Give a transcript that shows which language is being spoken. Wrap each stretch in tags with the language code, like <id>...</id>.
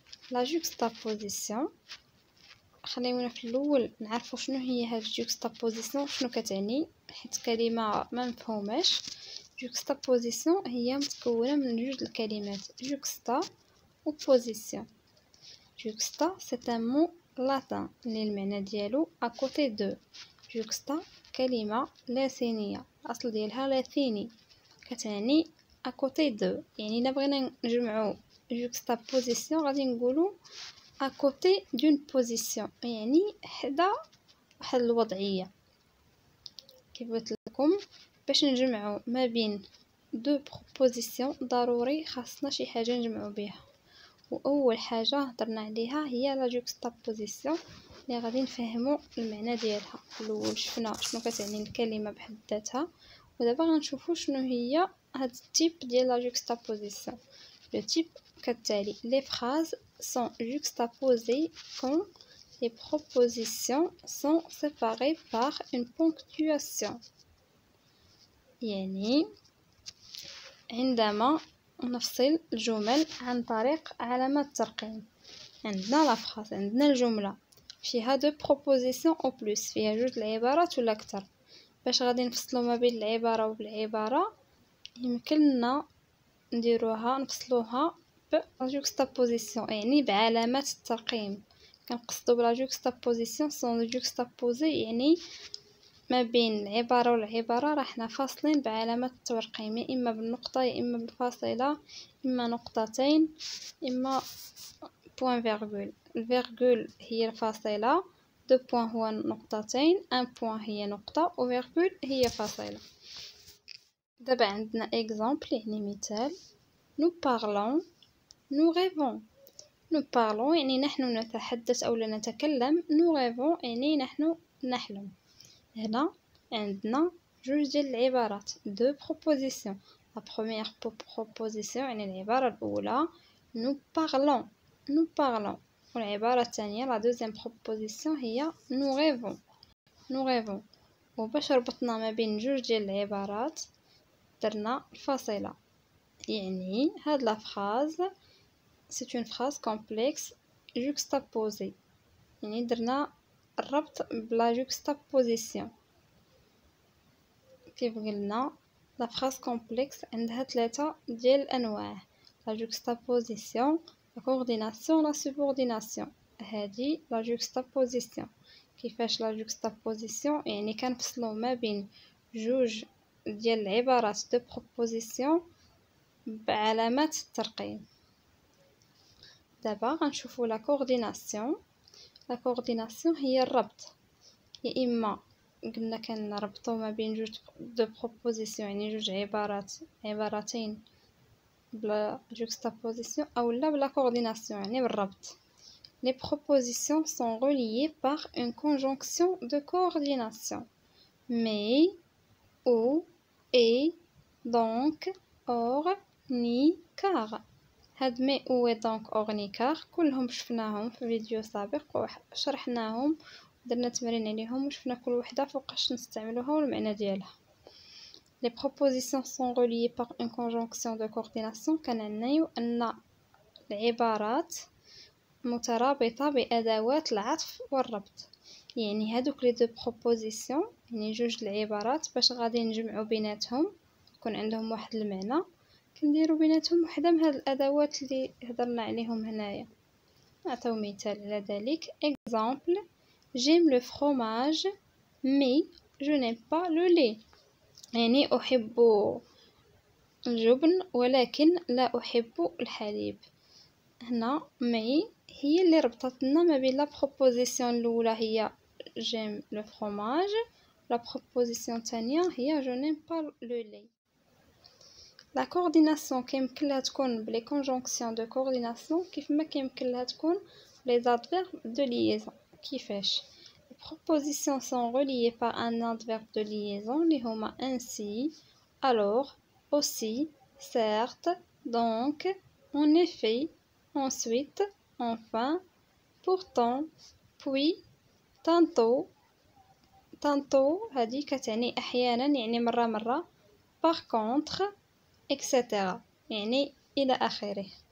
<ar>لا juxtaposition، خلينا في الاول نعرفوا شنو هي هاد juxtaposition، شنو كتعني، حيت كلمه ما مفهوماش. juxtaposition هي متكونه من جوج الكلمات juxta و position.</ar> <fr>juxta c'est un mot latin</fr> <ar>اللي المعنى ديالو</ar> <fr>à côté de.</fr> <ar>juxta كلمه لاتينيه الاصل ديالها لاتيني، كتعني</ar> <fr>à côté de،</fr> <ar>يعني الا بغينا نجمعو juxtaposition غادي نقولو</ar> <fr>à côté d'une position،</fr> <ar>يعني حدا واحد الوضعيه. كيف قلت لكم باش نجمعو ما بين دو بروبوزيسيون ضروري خاصنا شي حاجه نجمعو بها، واول حاجه هضرنا عليها هي لا juxtaposition اللي غادي نفهمو المعنى ديالها. الاول شفنا شنو كتعني الكلمه بحد ذاتها، ودابا غنشوفو شنو هي هاد التيب ديال لا juxtaposition. لو تيب كالتالي:</ar> <fr>les phrases sont juxtaposées quand les propositions sont séparées par une ponctuation،</fr> <ar>يعني عندما نفصل الجمل عن طريق علامات ترقيم. عندنا لا فراز، عندنا الجمله فيها دو بروبوزيسيون او بلس، فيها جوج العبارات ولا اكثر. باش غادي نفصلوا ما بين العباره والعباره يمكننا نفصلوها لا جوكستابوزيسيون يعني بعلامات الترقيم. كنقصدو بلا جوكستابوزيسيون سون جوكستابوزي يعني ما بين العبارة والعبارة راه حنا فاصلين بعلامات الترقيم، يا اما بالنقطة يا اما بالفاصلة، اما نقطتين، اما بوين فيرغول. الفيرغول هي الفاصلة، دو بوين هو نقطتين، ان بوين هي نقطة، و فيرغول هي فاصلة. دابا عندنا اكزامبل يعني مثال.</ar> <fr>nous parlons nous rêvons. nous parlons</fr> <ar>يعني نحن نتحدث أو نتكلم،</ar> <fr>nous rêvons</fr> <ar>يعني نحن نحلم. هنا عندنا جوج ديال العبارات، دو propositions.</ar> <fr>la première proposition</fr> <ar>يعني العبارة الأولى</ar> <fr>nous parlons nous parlons،</fr> <ar>والعبارة الثانية</ar> <fr>la deuxième proposition هي nous rêvons nous rêvons.</fr> <ar>وباش ربطنا ما بين جوج ديال العبارات درنا الفاصلة، يعني هاد لا phrase</ar> <fr>c'est une phrase complexe juxtaposée،</fr> <ar>يعني درنا الربط بلا juxtaposition. كيف قلنا لا phrase complexe عندها 3 ديال الانواع، لا juxtaposition، لا coordination، لا subordination. هذه لا juxtaposition. كيفاش لا juxtaposition؟ يعني كنفصلوا ما بين جوج ديال العبارات دو proposition بعلامات الترقيم. دابا غنشوفوا لا كورديناسيون. لا كورديناسيون هي الربط، يا اما قلنا كنربطوا ما بين جوج دو بروبوزيسيون يعني جوج عبارتين بلا جوكستابوزيسيون، او لا بلا كورديناسيون يعني بالربط.</ar> <fr>les propositions sont reliées par une conjonction de coordination mais ou et donc or ni car.</fr> <ar>هاد مي او دونك اورنيكار كلهم شفناهم في فيديو سابق وشرحناهم درنا تمرين عليهم وشفنا كل وحده فوقاش نستعملوها والمعنى ديالها.</ar> <fr>les propositions sont reliées par une conjonction de coordination</fr> <ar>كنعنيو ان العبارات مترابطه بادوات العطف والربط. يعني هادوك لي دو بروبوزيسيون يعني جوج العبارات باش غادي نجمعوا بيناتهم يكون عندهم واحد المعنى، كنديروا بيناتهم وحده من هاد الادوات اللي هضرنا عليهم هنايا. نعطيو مثال على ذلك.</ar> <fr>exemple j'aime le fromage mais je n'aime pas le lait،</fr> <ar>يعني احب الجبن ولكن لا احب الحليب. هنا مي هي اللي ربطت لنا ما بين لا بروبوزيسيون الاولى هي</ar> <fr>j'aime le fromage،</fr> <ar>لا بروبوزيسيون الثانيه هي</ar> <fr>je n'aime pas le lait.</fr> <ar>لا كورديناسيون كيمكن لها تكون بلي كونجونكسيون دو كورديناسيون كيف ما كيمكن لها تكون لي زادفيرب دو ليزون. كيفاش؟</ar> <fr>les propositions sont reliées par un adverbe de liaison</fr> <ar>اللي هما</ar> <fr>ainsi alors aussi certes donc en effet ensuite enfin pourtant puis tantôt</fr> <ar>هذه كتعني احيانا يعني مره</ar> <fr>par contre etc</fr> <ar>يعني الى اخره.</ar>